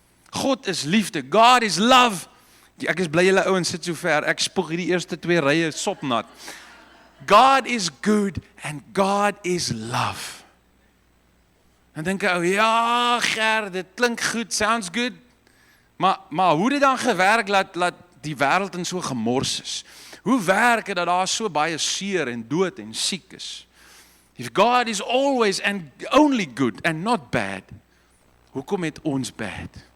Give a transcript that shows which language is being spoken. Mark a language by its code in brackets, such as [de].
[af] God is liefde, [en] God is love. [af] Ek is bly julle ouens sit so ver, ek spoeg hierdie eerste 2 rye sopnat. [en] God is good and God is love. [af] En dink ek, ja Ger, dit klink goed, [en] sounds good. [af] Maar hoe dit dan gewerk laat die wêreld in so gemors is? Hoe werk dit dat daar so baie seer en dood en siek is? [en] If God is always and only good and not bad, [af] hoekom het ons [en] bad?